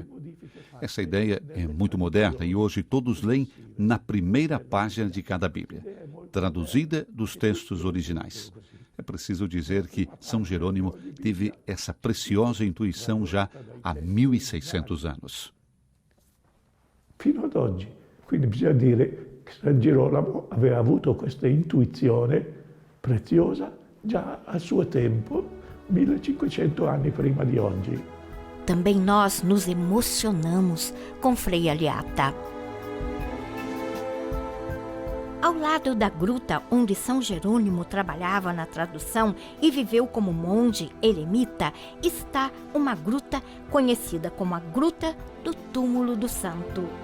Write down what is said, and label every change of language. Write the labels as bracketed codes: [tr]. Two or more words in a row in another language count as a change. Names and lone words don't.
[pt] Essa ideia é muito moderna e hoje todos leem na primeira página de cada Bíblia, traduzida dos textos originais. É preciso dizer que São Jerônimo teve essa preciosa intuição já há 1600 anos. [it] Fino ad oggi. Quindi bisogna dire che San Girolamo aveva avuto questa intuizione preziosa già al suo tempo, 1500 anni prima di oggi. [pt] Também nós nos emocionamos com Frei Aliata. Ao lado da gruta onde São Jerônimo trabalhava na tradução e viveu como monge eremita, está uma gruta conhecida como a Gruta do Túmulo do Santo.